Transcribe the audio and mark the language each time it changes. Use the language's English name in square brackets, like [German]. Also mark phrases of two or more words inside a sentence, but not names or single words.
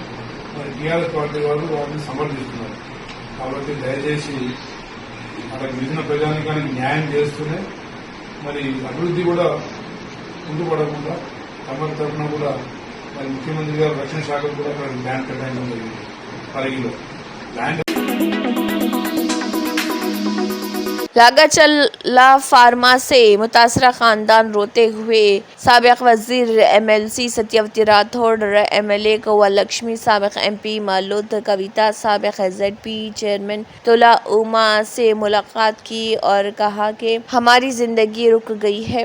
[Telugu] మరి టీఆర్ఎస్ పార్టీ వాళ్ళు వాటిని సమర్థిస్తున్నారు. కాబట్టి దయచేసి అక్కడ మిగిలిన ప్రజానికానికి న్యాయం చేస్తూనే మరి అభివృద్ధి కూడా ముందుపడకుండా తమ తరఫున కూడా మరి ముఖ్యమంత్రి గారు రక్షణ శాఖకు కూడా అక్కడ ల్యాండ్ కేటాయించడం జరిగింది. పరిగిలో ల్యాండ్ [Urdu] لاگا چرلا فارما سے متاثرہ خاندان روتے ہوئے سابق وزیر MLC ستیوتی راتھوڑ، MLA کووا لکشمی، سابق MP مالود کویتا، سابق ZP چیئرمین تولا اوما سے ملاقات کی اور کہا کہ ہماری زندگی رک گئی ہے۔